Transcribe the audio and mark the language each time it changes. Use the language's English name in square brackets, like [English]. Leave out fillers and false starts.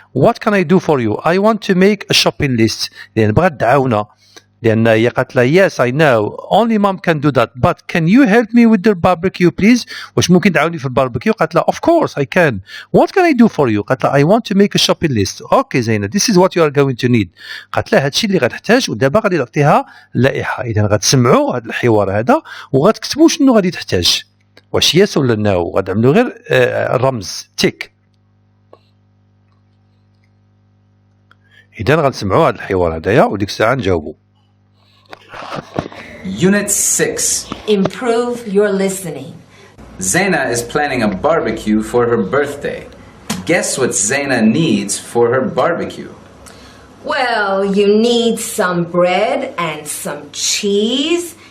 [English] What can I do for you? I want to make a shopping list. [Arabic] لأن بغات تعاونا لأن هي قالت لها [English] yes I know only mom can do that but can you help me with the barbecue please؟ [Arabic] واش ممكن تعاوني في الباربيكيو؟ قالت لها [English] of course I can. What can I do for you؟ [Arabic] قالت لها [English] I want to make a shopping list. Okay Zeina this is what you are going to need. [Arabic] قالت لها هادشي اللي غتحتاج ودابا غادي تعطيها لائحة. إذا غتسمعوا هذا الحوار هذا وغتكتبوا شنو غادي تحتاج واش yes ولا no. غتعملوا غير رمز تيك. إذا غنسمعوا هذا الحوار هذايا وديك الساعة نجاوبوا. [English] Unit 6. Improve your listening. Zaina is planning a barbecue for her birthday. Guess what Zaina needs for her barbecue? Well, you need some bread and some cheese